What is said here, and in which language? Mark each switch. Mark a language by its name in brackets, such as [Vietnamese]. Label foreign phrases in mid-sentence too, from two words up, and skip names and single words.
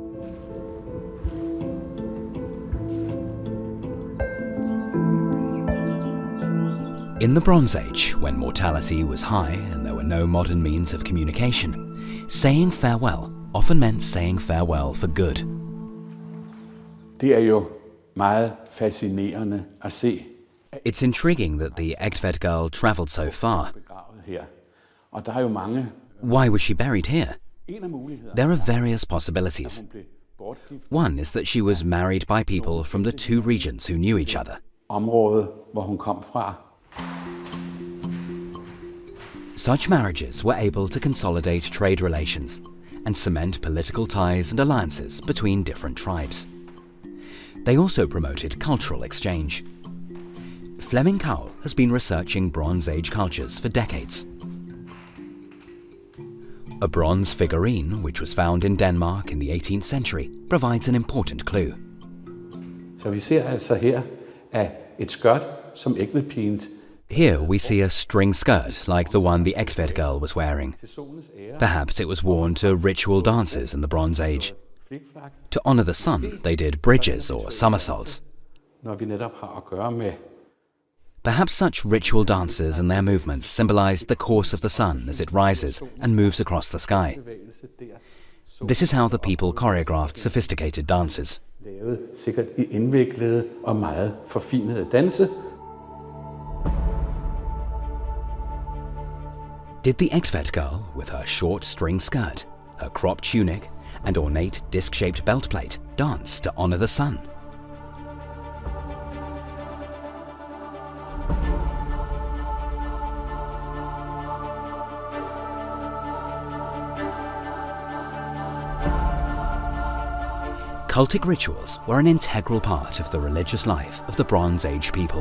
[English] In the Bronze Age, when mortality was high and there were no modern means of communication, saying farewell often meant saying farewell for good. [Danish] Det er jo meget fascinerende at se. [English] It's intriguing that the Egtved girl travelled so far. [Danish] Her. Og der er jo mange. [English] Why was she buried here? [Danish] En af mulighederne. [English] There are various possibilities. One is that she was married by people from the two regions who knew each other. [Danish] Området, hvor hun kom fra. [English] Such marriages were able to consolidate trade relations and cement political ties and alliances between different tribes. They also promoted cultural exchange. Flemming Cowell has been researching Bronze Age cultures for decades. A bronze figurine, which was found in Denmark in the 18th century, provides an important clue. [Danish] Så vi ser altså her et skørt, som Egtved-pigen. [English] Here we see a string skirt like the one the Egtved girl was wearing. Perhaps it was worn to ritual dances in the Bronze Age. To honor the sun, they did bridges or somersaults. [Danish] Når vi netop har at gøre med [English] Perhaps such ritual dances and their movements symbolized the course of the sun as it rises and moves across the sky. This is how the people choreographed sophisticated dances. [Danish] lavet sikkert i indviklede og meget forfinede danse. [English] Did the Egtved girl, with her short string skirt, her cropped tunic, and ornate disc-shaped belt plate, dance to honor the sun? Cultic rituals were an integral part of the religious life of the Bronze Age people.